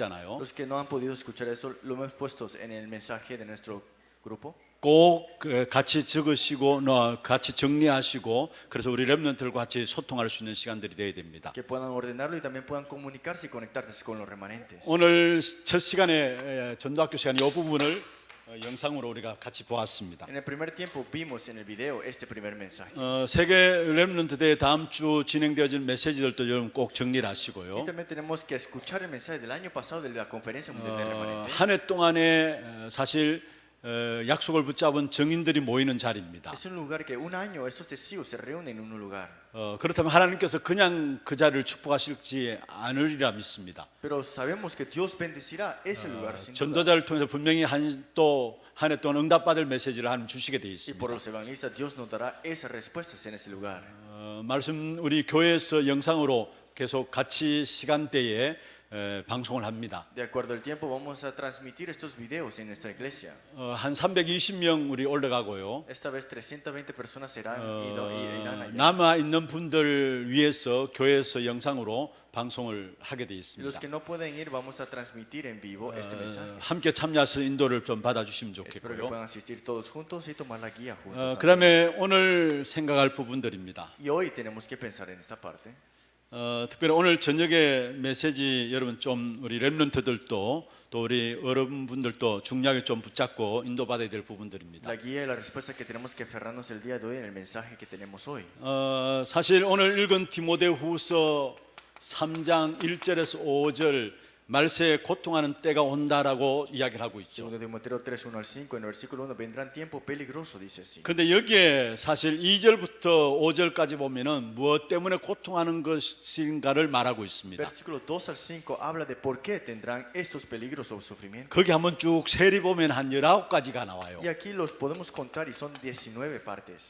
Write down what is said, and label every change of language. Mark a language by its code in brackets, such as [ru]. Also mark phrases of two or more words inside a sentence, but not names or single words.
[es] Los que no han podido escuchar eso, lo hemos puesto en el mensaje de nuestro grupo. [ko] 꼭 같이 적으시고 같이 정리하시고 그래서 우리 렘넌트들과 같이 소통할 수 있는 시간들이 되어야 됩니다. [es] que puedan ordenarlo y también puedan comunicarse y conectarse con los remanentes. [ko] 오늘 첫 시간에 전도학교 시간에 이 부분을 영상으로 우리가 같이 보았습니다. [es] En el primer tiempo vimos en el video este primer mensaje. [ko] 세계 렘넌트 대회 다음 주 진행되어진 메시지들도 여러분 꼭 정리를 [es] Y [ko] 하시고요. [es] también tenemos que escuchar el mensaje del año pasado de la conferencia mundial de remanentes. [ko] 한 해 동안에 사실 약속을 붙잡은 증인들이 모이는 자리입니다. [es] Es un lugar que un año esos testigos se reúnen en un lugar. [ko] 그렇다면 하나님께서 그냥 그 자리를 축복하실지 않으리라 믿습니다. [es] Pero sabemos que Dios bendecirá ese lugar sin duda. [ko] 전도자를 통해서 분명히 한 해 동안 응답받을 메시지를 하나님 주시게 되어 [es] Y por [ko] 있습니다. [es] los evangelistas Dios nos dará esas respuestas en ese lugar. [ko] 말씀 우리 교회에서 영상으로 계속 같이 시간대에 방송을 합니다. [es] De acuerdo al tiempo vamos a transmitir estos videos en nuestra iglesia. [ko] 한 320명 우리 올라가고요. [es] Esta vez 320 personas serán irán allá. [ko] 남아 있는 분들 위해서 교회에서 영상으로 방송을 하게 되어 [es] Y los [ko] 있습니다. [es] que no pueden ir vamos a transmitir en vivo este mensaje. [ko] 함께 참여해서 인도를 좀 받아주시면 [es] Espero que [ko] 좋겠고요. [es] puedan asistir todos juntos y tomar la guía juntos. [ko] 그다음에 오늘 생각할 부분들입니다. [es] Y hoy tenemos que pensar en esta parte. [ko] 특별히 오늘 저녁에 메시지 여러분 좀 우리 렘넌트들도 또 우리 어른분들도 중요하게 좀 붙잡고 인도받아야 될 부분들입니다. [es] La guía y la respuesta que tenemos que aferrarnos el día de hoy en el mensaje que tenemos hoy. [ko] 사실 오늘 읽은 디모데후서 3장 1절에서 5절 말세에 고통하는 때가 온다라고 이야기를 하고 있죠. [es] Segundo Timoteo 3, 1 al 5, en el versículo 1, vendrán tiempo peligroso, dice así. [ko] 근데 여기에 사실 2절부터 5절까지 보면은 무엇 때문에 고통하는 것인가를 말하고 있습니다. [es] Versículo 2 al 5 habla de por qué tendrán estos peligros o sufrimientos. [ko] 거기 한번 쭉 세리 보면 한 19가지가 나와요. [es] Y aquí los podemos contar y son 19 partes.